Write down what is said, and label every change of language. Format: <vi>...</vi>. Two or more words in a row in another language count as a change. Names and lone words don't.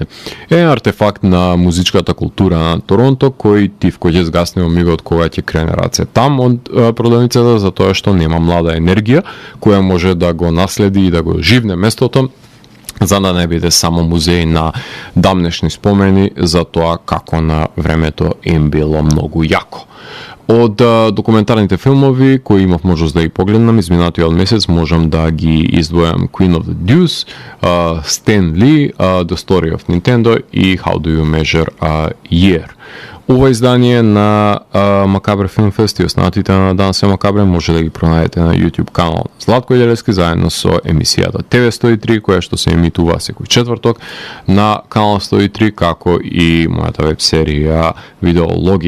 <mk>Е артефакт на музичката култура на Торонто кој ќе згасне во мигот кога ќе крене раце там од продавницата, за тоа што нема млада енергија која може да го наследи и да го живне местото, за да не биде само музеј на дамнешни спомени за тоа како на времето им било многу јако. Од документарните филмови кои имав можност да ги погледнам изминатиот месец, можам да ги издвојам Queen of the Deuce, Stan Lee, The Story of Nintendo и How Do You Measure a Year. Ова издание на Макабре Film Fest и останатите на Дансе Макабре може да ги пронајдете на YouTube канал Златко Илевски заедно со емисијата TV103 која што се емитува секој четврток на канал 103, како и мојата веб серија Видеологија.</mk>